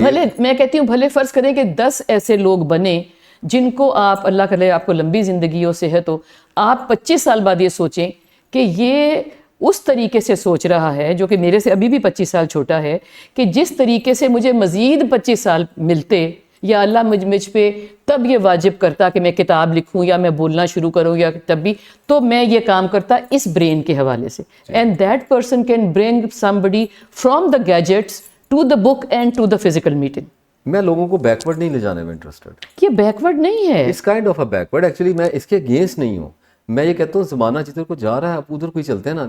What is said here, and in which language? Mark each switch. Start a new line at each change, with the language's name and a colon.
Urdu: بھلے میں کہتی ہوں بھلے فرض کریں کہ 10 ایسے لوگ بنے جن کو آپ, اللہ کرے آپ کو لمبی زندگی ہو, صحت ہو, آپ 25 سال بعد یہ سوچیں کہ یہ اس طریقے سے سوچ رہا ہے, جو کہ میرے سے ابھی بھی 25 سال چھوٹا ہے, کہ جس طریقے سے مجھے مزید 25 سال ملتے, یا اللہ مجھ پہ تب یہ واجب کرتا کہ میں کتاب لکھوں یا میں بولنا شروع کروں, یا تب بھی تو میں یہ کام کرتا اس برین کے حوالے سے.
English: And that person can bring somebody from the gadgets to the book and to the physical meeting.
Urdu: میں لوگوں کو بیکورڈ نہیں لے جانے میں انٹرسٹڈ. یہ بیکورڈ نہیں ہے, اس kind of a backward, actually میں اس کے اگینسٹ نہیں ہوں. میں یہ کہتا ہوں زمانہ جدھر کو جا رہا ہے آپ ادھر کو ہی چلتے ہیں نا.